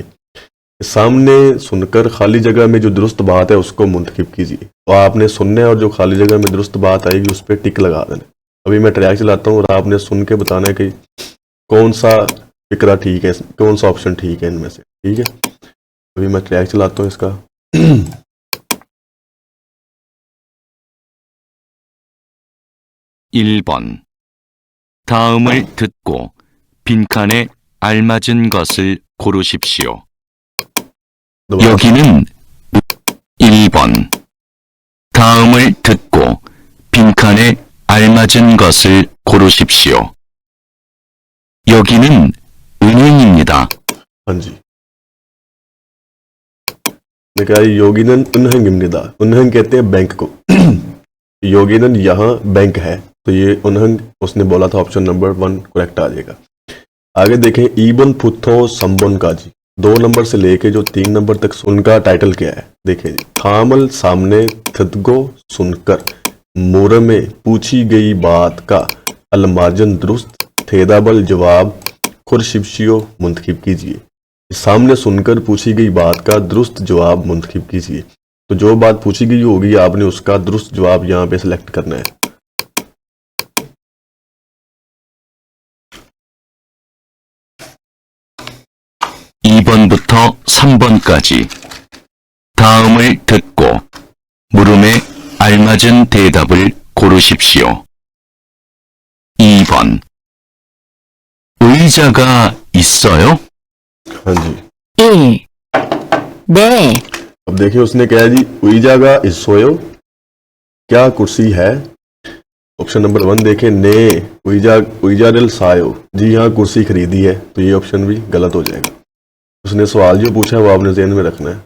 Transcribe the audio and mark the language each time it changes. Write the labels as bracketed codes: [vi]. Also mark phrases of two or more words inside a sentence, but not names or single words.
[ur] سامنے سن کر خالی جگہ میں جو درست بات ہے اس کو منتخب کیجیے. تو آپ نے سننا ہے اور جو خالی جگہ میں درست بات آئے گی اس پر ٹک لگا دینا. ابھی میں ٹریک چلاتا ہوں اور آپ نے سن کے بتانا ہے کہ کون سا فقرہ ٹھیک ہے، کون سا آپشن ٹھیک ہے ان میں سے. ٹھیک ہے، ابھی میں ٹریک چلاتا ہوں اس کا. [ko] 1번. 다음을 듣고 빈칸에 알맞은 것을 고르십시오. [ur] دوبارہ [ko] 여기는 1번. 다음을 듣고 빈칸에 알맞은 것을 고르십시오. 여기는 은행입니다. [ur] ہاں جی، نے کہا [ko] 여기는 은행입니다, [ur] انہنگ کہتے ہیں بینک کو. یوگینن یہاں بینک ہے، تو یہ انہنگ اس نے بولا تھا. [en] option number 1 correct [ur] آ جائے گا۔ آگے دیکھیں [ko] 2번부터 3번까지 [ur] جی، 2 نمبر سے لے کے جو 3 نمبر تک ان کا ٹائٹل کیا ہے دیکھیں جی. تھامل سامنے، تھدگو سن کر، مر میں پوچھی گئی بات کا، المجن درست، تھیدابل جواب، کھرشپشیو منتخب کیجیے. سامنے سن کر پوچھی گئی بات کا درست جواب منتخب کیجیے. تو جو بات پوچھی گئی ہوگی آپ نے اس کا درست جواب یہاں پہ سلیکٹ کرنا ہے. [ko] (2번부터) (3번까지) 다음을 듣고 물음에 알맞은 대답을 고르십시오. 2번. 의자가 있어요? [ur] ہاں جی, [ko] 1. 네, [ur] اب دیکھیے اس نے کہا جی [ko] 의자가 있어요, [ur] کیا کرسی ہے. [en] option number 1 [ur] دیکھیں, [ko] 네 의자를 사요, [ur] جی ہاں کرسی خریدی ہے. تو یہ آپشن بھی غلط ہو جائے گا۔ اس نے سوال جو پوچھا ہے وہ آپ نے ذہن میں رکھنا ہے.